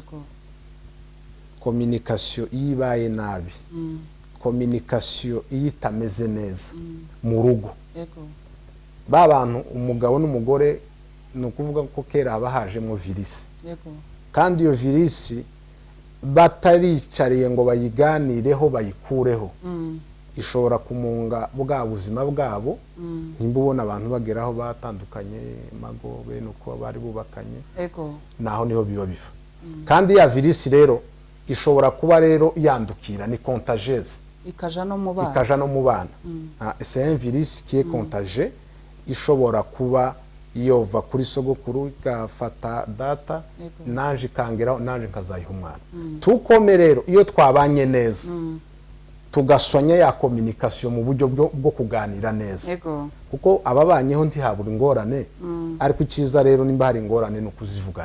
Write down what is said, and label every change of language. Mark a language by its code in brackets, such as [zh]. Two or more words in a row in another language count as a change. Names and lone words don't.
[rn] Communication iyo ibaye nabi, communication iyo itameze neza mu rugo, ba bantu umugabo n'umugore, ni ukuvuga ko kera haba hajemo virisi, kandi iyo virisi bataricariye ngo bayiganireho bayikureho, ishobora kumunga bwa buzima bwabo. Nimba ubona abantu bageraho batandukanye mago bene uko bari bubakanye, naho niho biba biva. Kandi ya virisi rero ishobora kuba rero yandukira, ni contagieuse, ikaja no mu bana. [fr] C'est un virus qui est contagieux, [rn] ishobora kuba yova kuri sogokuru igafata data, naje ikangeraho, naje nkazayiha umwana. Tukome rero iyo twabanye neza, tugasonye ya communication mu buryo bwo kuganira neza, kuko ababanyeho ntihabura ingorane, ariko iciza rero nimba hari ingorane no kuzivugana.